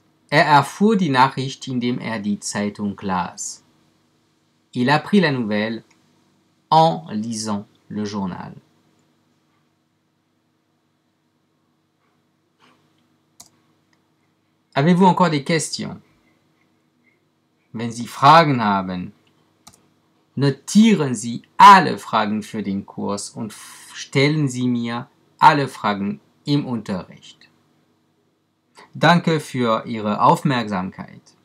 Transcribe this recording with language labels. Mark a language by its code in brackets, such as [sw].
[de] Er erfuhr die Nachricht, indem er die Zeitung las. [fr] Il apprit la nouvelle en lisant le journal. Avez-vous encore des questions? [de] Wenn Sie Fragen haben, notieren Sie alle Fragen für den Kurs und stellen Sie mir alle Fragen im Unterricht. Danke für Ihre Aufmerksamkeit.